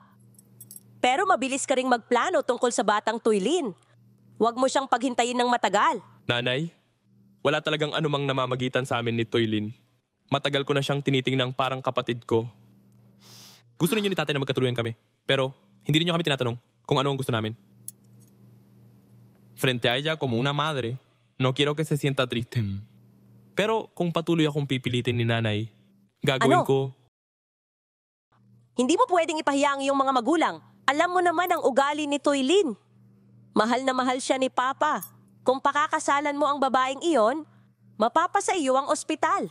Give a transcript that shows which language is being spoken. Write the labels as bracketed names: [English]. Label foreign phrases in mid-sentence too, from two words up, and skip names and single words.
[Filipino] Pero mabilis ka ring magplano tungkol sa batang Tuylin. Huwag mo siyang paghintayin ng matagal. Nanay, wala talagang anumang namamagitan sa amin ni Toylin. Matagal ko na siyang tinitingnang parang kapatid ko. Gusto ninyo ni tatay na magkatuluyan kami. Pero hindi ninyo kami tinatanong kung ano ang gusto namin. [Spanish] Frente a ella como una madre, no quiero que se sienta triste. [Filipino] Pero kung patuloy akong pipilitin ni nanay, gagawin ko... Hindi mo pwedeng ipahiya ang iyong mga magulang. Alam mo naman ang ugali ni Toylin. Mahal na mahal siya ni Papa. Kung pakakasalan mo ang babaeng iyon, mapapasa iyo ang ospital.